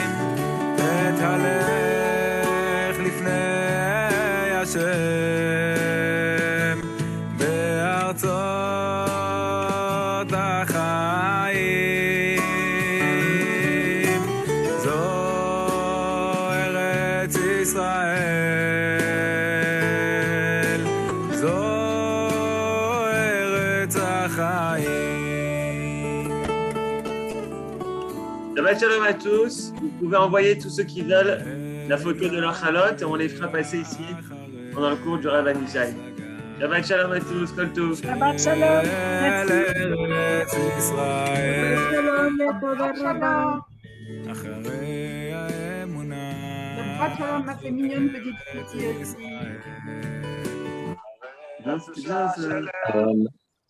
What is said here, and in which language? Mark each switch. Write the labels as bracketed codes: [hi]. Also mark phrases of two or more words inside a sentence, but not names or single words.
[he] את הלך לפני השם בארצות החיים, זו ארץ ישראל, זו ארץ החיים. שבת שלום [fr] à tous. Vous pouvez envoyer tous ceux qui veulent la photo de leur chalote et on les fera passer ici pendant le cours du Rav Anishai. [he] שבת שלום [fr] à tous, [he] כל טוב. שבת שלום. Merci. ארץ ישראל, Shalom et תודה רבה. אחרי האמונה שבת שלום, [fr] ma c'est mignonne petite fille aussi. Bien, c'est bien,